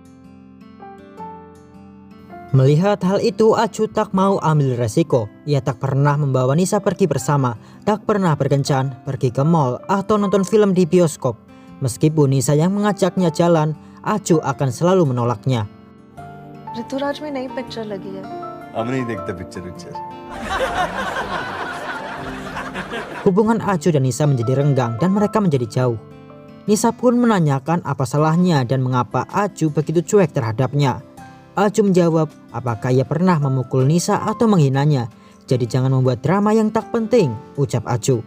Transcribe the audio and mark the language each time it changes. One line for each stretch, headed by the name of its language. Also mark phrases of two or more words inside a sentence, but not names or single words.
Indonesian: Melihat hal itu Aju tak mau ambil resiko. Ia tak pernah membawa Nisa pergi bersama, tak pernah berkencan, pergi ke mall atau nonton film di bioskop. Meskipun Nisa yang mengajaknya jalan, Aju akan selalu menolaknya.
Hindi: ऋतुराज में नई पिक्चर लगी है। हम नहीं देखते पिक्चर।
Indonesian: Hubungan Aju dan Nisa menjadi renggang dan mereka menjadi jauh. Nisa pun menanyakan apa salahnya dan mengapa Aju begitu cuek terhadapnya. Aju menjawab apakah ia pernah memukul Nisa atau menghinanya. Jadi jangan membuat drama yang tak penting, ucap Aju.